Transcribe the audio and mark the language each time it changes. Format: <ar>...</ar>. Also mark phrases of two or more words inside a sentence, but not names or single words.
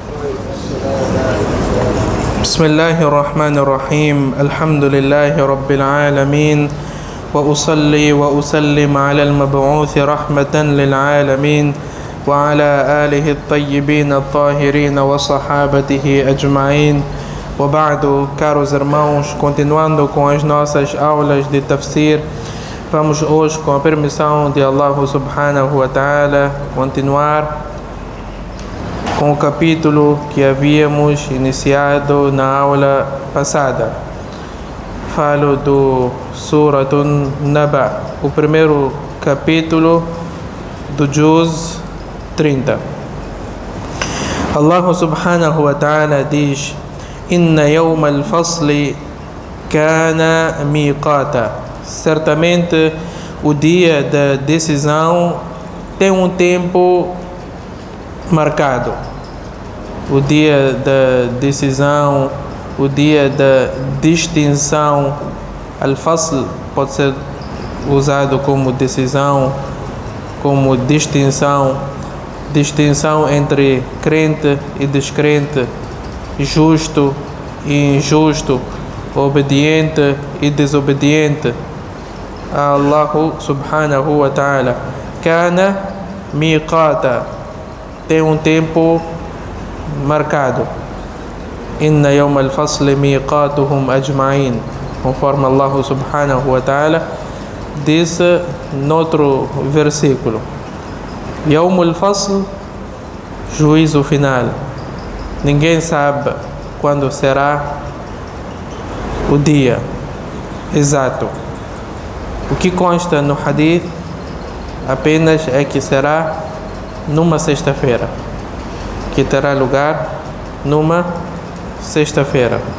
<ar>بسم الله الرحمن الرحيم. الحمد لله رب العالمين، وأصلي وأسلم على المبعوث رحمة للعالمين وعلى آله الطيبين الطاهرين وصحابته أجمعين. وبعد,</ar> <pt>caros irmãos, continuando com as nossas aulas de tafsir, vamos hoje, com a permissão de Allah</pt> <ar>سبحانه وتعالى,</ar> <pt>continuar com o capítulo que havíamos iniciado na aula passada. Falo do Suratun Naba, o primeiro capítulo do Juz 30.</pt> <ar>الله سبحانه وتعالى diz: إن يوم الفصل كان ميقاتا.</ar> <pt>Certamente o dia da decisão tem um tempo marcado. O dia da decisão, o dia da distinção. Al-Fasl pode ser usado como decisão, como distinção. Distinção entre crente e descrente, justo e injusto, obediente e desobediente a Allah</pt> <ar>سبحانه وتعالى. كان ميقاتا,</ar> <pt>tem um tempo marcado.</pt> <ar>إن يوم الفصل ميقاتهم أجمعين, conforme الله سبحانه وتعالى</ar> <pt>disse noutro versículo.</pt> <ar>يوم الفصل,</ar> <pt>juízo final. Ninguém sabe quando será o dia exato. O que consta no hadith apenas é que será numa sexta-feira, que terá lugar numa sexta-feira.</pt>